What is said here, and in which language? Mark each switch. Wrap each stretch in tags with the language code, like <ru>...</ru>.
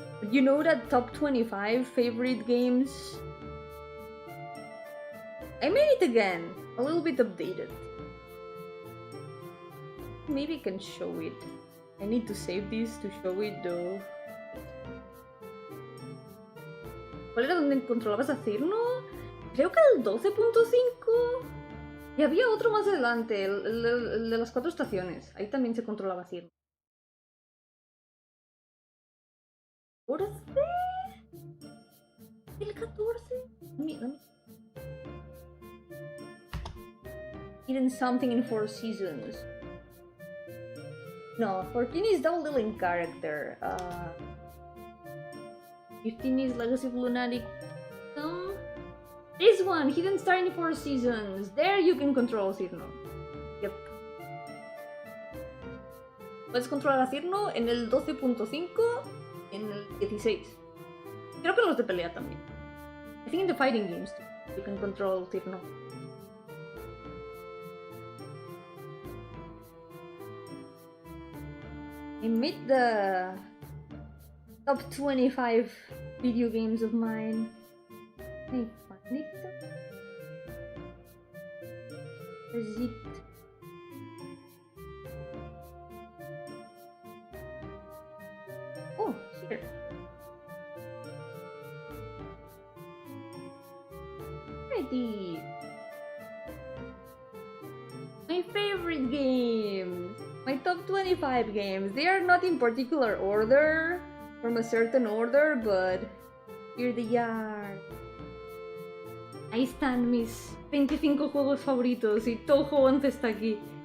<en>You know that top 25 favorite games? I made it again, a little bit updated. Maybe I can show it. I need to save this to show it though.</en> <es>¿Cuál era donde controlabas a Cirno? Creo que el 12.5. Y había otro más adelante, el de las 4 estaciones. Ahí también se controlaba a Cirno. ¿14? ¿El 14?</es> <en>Hidden something in 4 seasons. No, 14 is the little in character. 15 is Legacy of Lunatic. This one, Hidden Star in 4 seasons. There you can control Cirno. Yep.</en> <es>Puedes controlar a Cirno en el 12.5, en el 16. Creo que en los de pelea también.</es> <en>I think in the fighting games too, you can control Cirno. I made the top 25 video games of mine. Can I find it? Is it? Oh, here. Ready. My favorite games. My top 25 games. They are not in particular order, from a certain order, but here they are.</en> <es>Ahí están mis 25 juegos favoritos y Touhou 11 está aquí.</es>